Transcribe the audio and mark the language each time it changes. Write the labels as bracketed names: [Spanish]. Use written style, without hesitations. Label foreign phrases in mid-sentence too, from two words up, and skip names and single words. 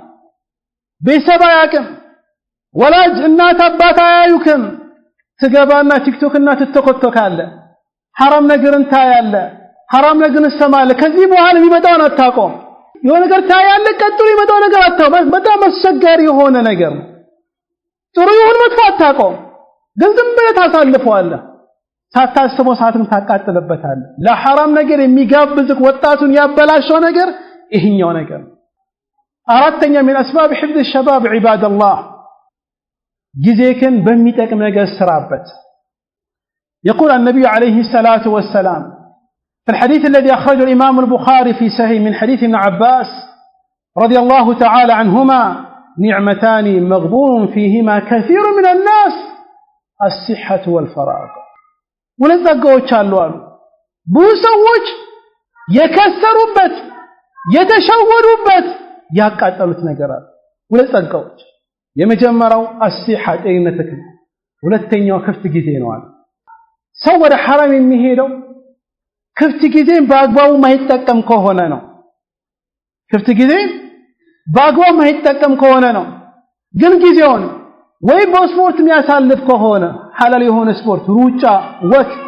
[Amharic] ቤተሰብ አያውቅም ወላጅ እናት አባት አያዩክም ትገባና ቲክቶክ እና ትተኮተካለ حرام ነገርን ታያለ حرام ነገርን ሰማለ ከዚህ በኋላ የሚመጣውን አታቆም የሆነ ነገር ታያለ ቀጥሎ የሚመጣው ነገር አታቆም በጣም አስቸጋሪ የሆነ ነገር ጥሩ ይሁን መጥፎ አታቆም ግን ዝም ብለህ ታሳልፈዋለህ ሳታስበው ሰዓትን ታቃጥለበታለህ ለሐራም ነገር የሚጋብዝክ ወጣቱን ያበላሸው ነገር ይሄኛው ነገር አራተኛ [Arabic] من اسباب حفظ الشباب عباد الله [Amharic] ጊዜክን በሚጠቅም ነገር ስራበት [Arabic] يقول النبي عليه الصلاة والسلام في الحديث الذي أخرجه الإمام البخاري في صحيح من حديث ابن عباس رضي الله تعالى عنهما نعمتان مغبون فيهما كثير من الناس الصحة والفراغ ولذلك [Amharic] አሉ ብዙ ሰዎች የከሰሩበት የተሸወዱበት ያቃጠሉት ነገር አለ ወለጸጋዎች የመጀመሪያው الصحة ጤንነትክ ሁለተኛው ክፍት ጊዜ ነው አለ ሰው ወደ ሐራም የሚሄደው ክፍት ጊዜን በአግባቡ ማይጠቀም ከሆነ ነው ክፍት ጊዜ በአግባቡ ማይጠቀም ከሆነ ነው ግን ጊዜውን ወይ በስፖርት የሚያሳልፍ ከሆነ ሐላል የሆነ ስፖርት ሩጫ ወክ